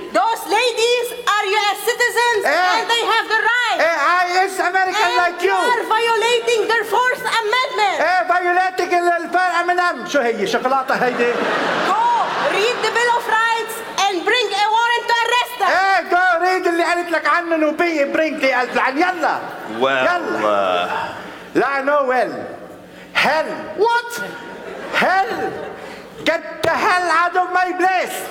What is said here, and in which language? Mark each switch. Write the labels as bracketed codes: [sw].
[en] Those ladies are U.S. citizens and they have the right. I is American like you. And you are violating their Fourth Amendment. Violating the Fourth Amendment. [ar] شو هي شغلاتها هيدي؟ [en] Go read the Bill of Rights and bring a warrant to arrest them. Hey, go read [ar] اللي قالت لك عنه نوبي. [en] Bring the plan. [ar] يلا. [en] Well. [ar] لا [en] I know well. Hell. What? Hell. Get the hell out of my place.